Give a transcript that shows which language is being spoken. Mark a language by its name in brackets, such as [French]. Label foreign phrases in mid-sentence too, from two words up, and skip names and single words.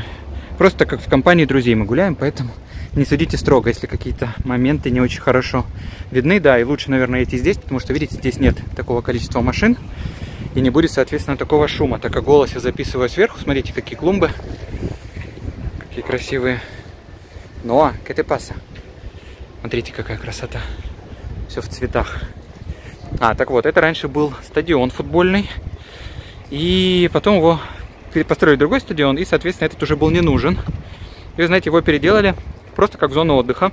[Russian] Просто как в компании друзей мы гуляем, поэтому не судите строго, если какие-то моменты не очень хорошо видны. Да, и лучше, наверное, идти здесь, потому что, видите, здесь нет такого количества машин. И не будет, соответственно, такого шума. Так как голос я записываю сверху. Смотрите, какие клумбы. Какие красивые. Ноа, [Spanish] ¿qué te pasa? [Russian] Смотрите, какая красота. Все в цветах. Так вот, это раньше был стадион футбольный. И потом его построили другой стадион. И, соответственно, этот уже был не нужен. И, знаете, его переделали просто как зону отдыха.